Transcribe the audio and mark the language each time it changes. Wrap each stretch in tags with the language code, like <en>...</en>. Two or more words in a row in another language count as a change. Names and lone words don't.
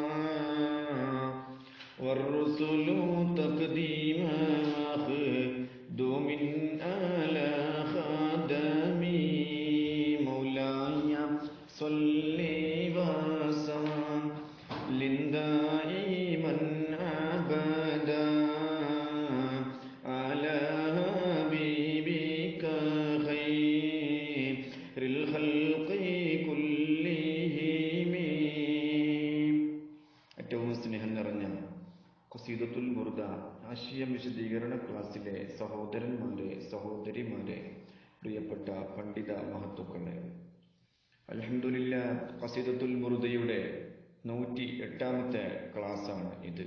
<ar>والرسل تقديما مخدوم على خدمي مولاي صل وسلم دائما أبدا على حبيبك خير الخلق كلهم.</ar> <ml>ഏറ്റവും സ്നേഹം നിറഞ്ഞ ഖസീദത്തുൽ ബുർദ ആശയ വിശദീകരണ ക്ലാസ്സിലെ സഹോദരന്മാരെ, സഹോദരിമാരെ, പ്രിയപ്പെട്ട പണ്ഡിത മഹത്തുക്കളെ, അൽഹംദുലില്ലാഹ്, ഖസീദത്തുൽ ബുർദയുടെ 108ാമത്തെ ക്ലാസ്സാണ് ഇത്.</ml>